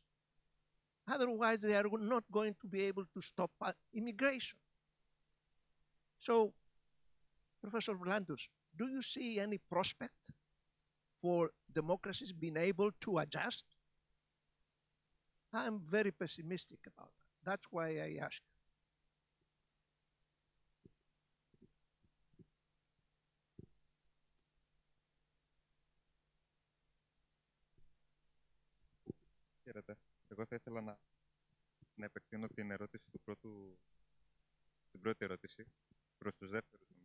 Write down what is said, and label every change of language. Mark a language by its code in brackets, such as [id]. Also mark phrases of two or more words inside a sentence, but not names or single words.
[en] Otherwise, they are not going to be able to stop immigration. So, Professor Vlados, do you see any prospect for democracies being able to adjust? I'm very pessimistic about that. That's why I ask. [el] Χαίρετε. Εγώ θα ήθελα να επεκτείνω την ερώτηση την πρώτη ερώτηση προς τους δεύτερους.